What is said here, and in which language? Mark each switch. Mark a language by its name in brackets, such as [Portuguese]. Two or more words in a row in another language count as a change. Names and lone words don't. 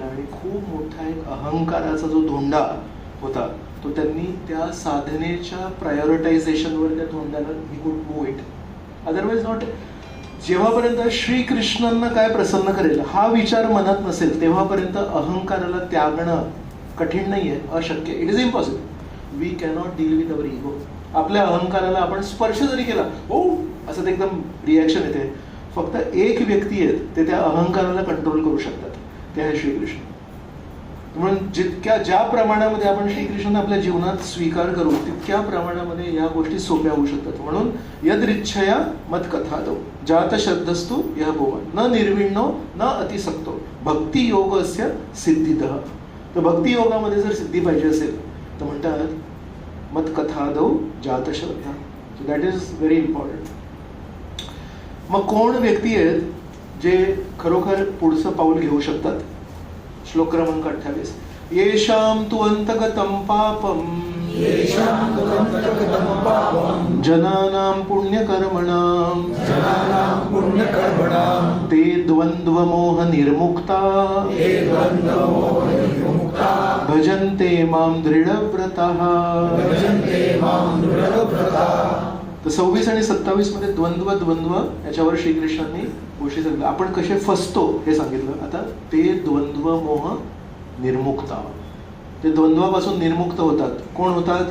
[Marathi] आणि खूप मोठा एक अहंकाराचा जो धोंडा होता तो त्यांनी त्या साधनेच्या प्रायोरिटायझेशनवर त्या धोंड्याला [English] he could move it. Otherwise not. [Marathi] जेव्हापर्यंत श्रीकृष्णांना काय प्रसन्न करेल हा विचार मनात नसेल तेव्हापर्यंत अहंकाराला त्यागणं कठीण नाहीये, अशक्य. [English] It is impossible. We cannot deal with our ego. [Marathi] आपल्या अहंकाराला आपण स्पर्श जरी केला, हो असं ते एकदम रिॲक्शन येते. फक्त एक व्यक्ती आहेत ते त्या अहंकाराला कंट्रोल करू शकतात, ते आहे श्रीकृष्ण. म्हणून ज्या प्रमाणामध्ये आपण श्रीकृष्णांना आपल्या जीवनात स्वीकार करू तितक्या प्रमाणामध्ये या गोष्टी सोप्या होऊ शकतात. म्हणून [Sanskrit] यदृच्छया मत्कथादौ जात श्रद्धस्तु यः भुवन न निर्विण्णो न अतिसक्तो भक्ती योगस्य सिद्धिदः. [Marathi] तर भक्ती योगामध्ये जर सिद्धी पाहिजे असेल तर म्हणतात [Sanskrit] मत्कथादौ जात श्रद्धा. [English] So that is very important. [Marathi] मग कोण व्यक्ती आहेत जे खरोखर पुढचं पाऊल घेऊ शकतात? श्लोक क्रमांक 28. [Sanskrit] येषां तु अंतगतं पापं जनानां पुण्यकर्मणां ते द्वन्द्वमोह निर्मुक्ता भजन्ते मां दृढव्रताः. [Marathi] तर 26 आणि 27 मध्ये द्वंद्व याच्यावर श्रीकृष्णांनी गोष्टी सांगितलं. आपण कसे फसतो हे सांगितलं. आता ते [Sanskrit] द्वंद्व मोह निर्मुक्ता, [Marathi] ते द्वंद्वापासून निर्मुक्त होतात. कोण होतात?